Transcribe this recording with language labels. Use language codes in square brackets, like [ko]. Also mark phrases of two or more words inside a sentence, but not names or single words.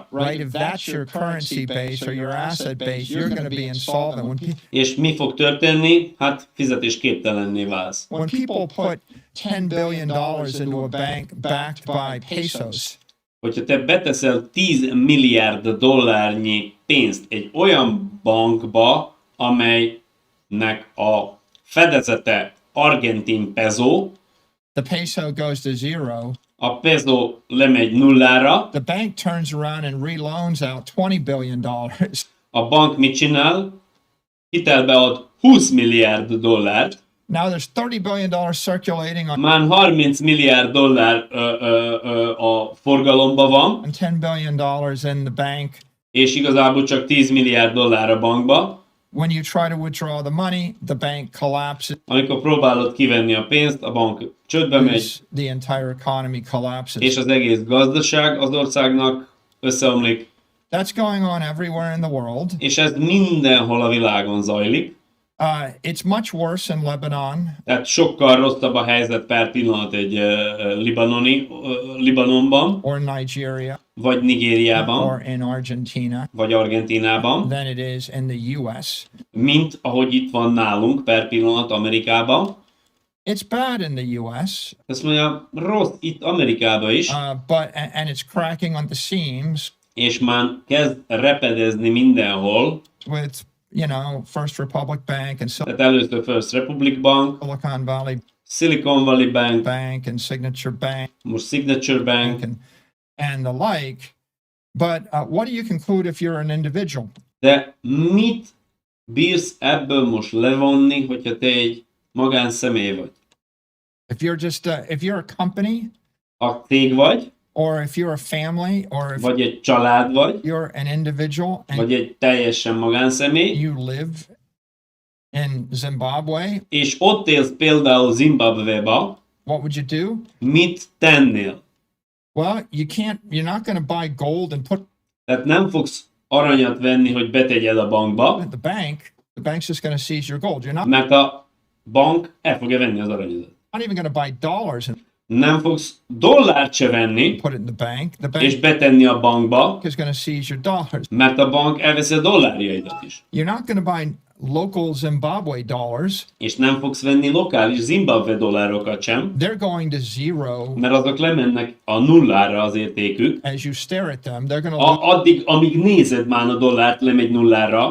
[en] right? If that's your currency base or your asset base, you're going to be insolvent. [hu] És mi fog történni? Hát fizetésképtelenné válsz. [en] When people put $10 billion into a bank backed by pesos, [hu] Hogyha te beteszel 10 milliárd dollárnyi pénzt egy olyan bankba, amelynek a fedezete argentin peso, [en] the peso goes to zero. [hu] a peso lemegy nullára, [en] The bank turns around and reloans out $20 billion. [hu] a bank mit csinál? Hitelbe ad 20 milliárd dollárt, [en] Now there's $30 billion circulating on [hu] már 30 milliárd dollár a forgalomban van, [en] and $10 billion in the bank. [hu] és igazából csak 10 milliárd dollár a bankba. [en] When you try to withdraw the money, the bank collapses. [hu] Amikor próbálod kivenni a pénzt, a bank csődbe megy, [en] The entire economy collapses. [hu] és az egész gazdaság az országnak összeomlik, [en] That's going on everywhere in the world. [hu] és ez mindenhol a világon zajlik. [en] It's much worse in Lebanon [hu] Tehát sokkal rosszabb a helyzet per pillanat egy Libanonban, [en] or Nigeria [hu] vagy Nigériában, [en] or in Argentina [hu] vagy Argentínában, [en] than it is in the US. [hu] mint ahogy itt van nálunk per pillanat Amerikában. [en] It's bad in the US, [hu] Ezt mondja, rossz itt Amerikában is, [en] and it's cracking on the seams [hu] és már kezd repedezni mindenhol. [en] with, First Republic Bank and [hu] Tehát először First Republic Bank, [en] Silicon Valley [hu] Silicon Valley Bank, [en] Bank and Signature Bank [hu] most Signature Bank, [en] and the like. But what do you conclude if you're an individual? [hu] de mit bírsz ebből most levonni, hogyha te egy magánszemély vagy? [en] If you're just if you're a company, [hu] A cég vagy, [en] or if you're a family, or if [hu] vagy egy család vagy, [en] you're an individual and [hu] vagy egy teljesen magánszemély, [en] you live in Zimbabwe, [hu] és ott élsz például Zimbabwe-ba, [en] what would you do? [hu] mit tennél? [en] Well, you're not going to buy gold and put [hu] Tehát nem fogsz aranyat venni, hogy betegyed a bankba, [en] it at the bank. The bank's just going to seize your gold. You're not [hu] mert a bank el fogja venni az aranyodat. [en] even going to buy dollars and [hu] Nem fogsz dollárt se venni, [en] put it in the bank. The [hu] és [en] bank [hu] betenni a bankba, [en] is going to seize your dollars. [hu] mert a bank elveszi a dollárjaidat is. [en] You're not going to buy local Zimbabwe dollars. [hu] És nem fogsz venni lokális Zimbabwe dollárokat sem, [en] They're going to zero [hu] mert azok lemennek a nullára az értékük. [en] as you stare at them. They're going to [hu] Addig, amíg nézed már a dollárt, lemegy nullára,